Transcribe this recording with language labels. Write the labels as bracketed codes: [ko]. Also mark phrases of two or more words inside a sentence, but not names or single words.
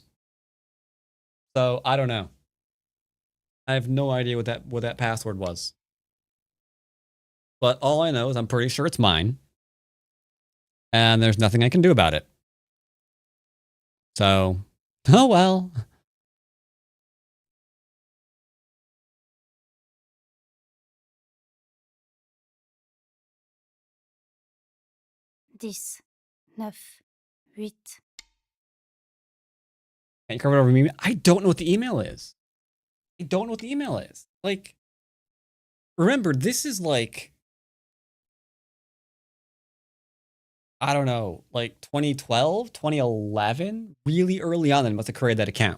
[en] So I don't know. I have no idea what that password was. But all I know is I'm pretty sure it's mine. And there's nothing I can do about it. So, oh well. [fr] Dix, neuf, huit. [en] Can't you cover it over me? I don't know what the email is. I don't know what the email is. Like, remember, this is like, I don't know, like 2012, 2011, really early on, I must have created that account.